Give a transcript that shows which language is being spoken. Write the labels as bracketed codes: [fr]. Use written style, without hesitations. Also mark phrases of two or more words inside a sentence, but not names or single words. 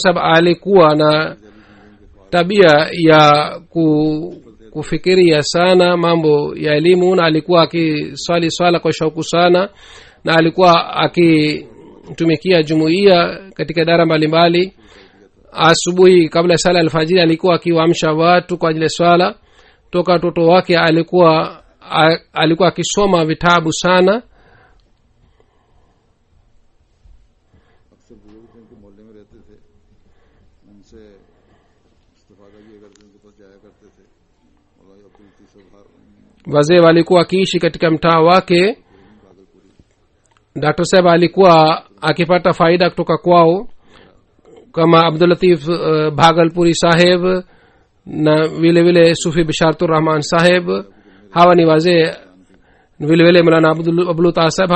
[sw] Saheb alikuwa na tabia ya kufikiria sana mambo ya elimu, na alikuwa akiswali swala kwa shauku sana, na alikuwa akitumikia jumuiya katika idara mbalimbali. asubuhi kabla sala alfajiri alikuwa akiwaamsha watu kwa ajili ya swala. toka watoto wake alikuwa alikuwa akisoma vitabu sana. [ur] اکثر بزرگ جن کے محلے میں رہتے تھے ان سے استفادہ بھی اگر ان کے پاس جایا کرتے تھے اور عبد اللطیف صاحب [sw] wazee walikuwa wakiishi katika mtaa wake. Dr. Saheb alikuwa akipata faida kutoka kwao, kama Abdul Latif Bhagalpuri Saheb na vile vile Sufi Bishartur Rahman Saheb. Hawa ni wazee, vile vile Maulana Abdul Taha Saheb.